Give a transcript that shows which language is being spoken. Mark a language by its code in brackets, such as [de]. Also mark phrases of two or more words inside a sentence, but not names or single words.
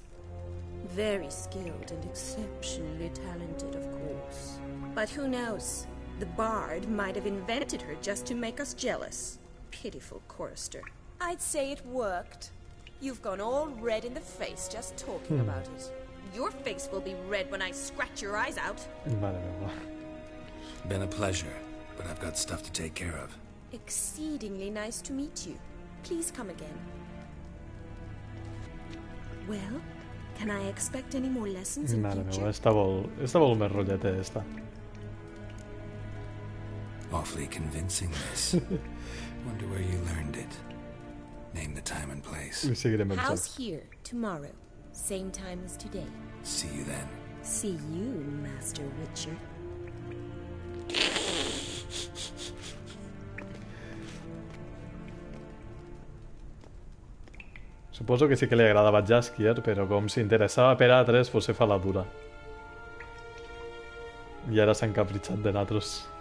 [en] Very skilled and exceptionally talented, of course. But who knows? The bard might have invented her just to make us jealous. Pitiful chorister. I'd say it worked. You've gone all red in the face just talking about it. Your face will be red when I scratch your eyes out. [ca] Vale, meva. [en] Been a pleasure, but I've got stuff to take care of. Exceedingly nice to meet you. Please come again. Well, can I expect any more lessons in [ca] Mare [en] future? [ca] meva, esta vol més rotlleta, esta. [en] Awfully convincing, this. Wonder where you learned it. Name the time and place. [ca] I seguirem els [en] House [ca] jocs. [en] here, tomorrow. Same time as today. See you then. See you, Master Witcher. [ca] Suposo que sí que li agradava Jaskier, però com s'interessava per altres, pues se fa la dura. I ara s'ha encapritxat de nosaltres.